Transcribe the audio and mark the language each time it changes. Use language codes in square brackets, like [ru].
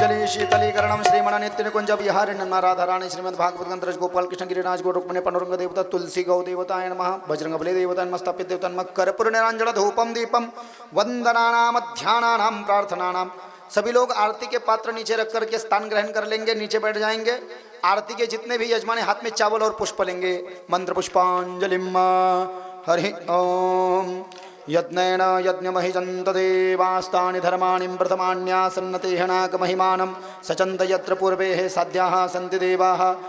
[sa] शीतलीकरणम श्रीमण नित्य निकुंज विहार राधाराणी श्रीमद भागवत ग्रंथ गोपाल कृष्ण गिरिराज गो रुक्मिणी पांडुरंग देवता तुलसी गौ देवताय नमः बजरंग बली देवताय नमस्तापित देवताय नमः कर्पूर निरांजन धूपम दीपम वंदनानाम ध्यानानाम प्रार्थनानाम। [hi] सभी लोग आरती के पात्र नीचे रख करके स्थान ग्रहण कर लेंगे, नीचे बैठ जाएंगे। आरती के जितने भी यजमान हाथ में चावल और पुष्प लेंगे। [sa] मंत्र पुष्पांजलिम हरि ओम। यज्ञेन यज्ञमहिजन्त देवास्तानि धर्माणि प्रथमान्यासन्नतेह नाकमहिमानं सचन्त यत्र पूर्वेः साध्याः सन्ति देवाः।